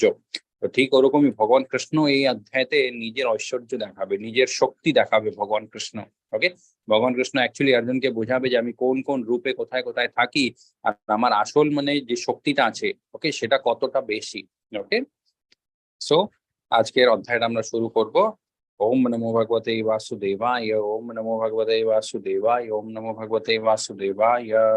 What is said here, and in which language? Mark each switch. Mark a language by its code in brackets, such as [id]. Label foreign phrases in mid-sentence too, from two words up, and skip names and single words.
[bn] তো ঠিক ওরকমই ভগবান কৃষ্ণ এই অধ্যায়তে নিজের ঐশ্বর্য দেখাবে, নিজের শক্তি দেখাবে ভগবান কৃষ্ণ। ওকে, ভগবান কৃষ্ণ অ্যাকচুয়ালি অর্জুনকে বোঝাবে যে আমি কোন কোন রূপে কোথায় কোথায় থাকি, আর আমার আসল মানে যে শক্তিটা আছে, ওকে, সেটা কতটা বেশি। ওকে, সো আজকের অধ্যায়টা আমরা শুরু করব। [sa] ওম নমো ভগবতে বাসুদেবায়, ওম নমো ভগবতে বাসুদেবায়, ওম নমো ভগবতে বাসুদেবায়।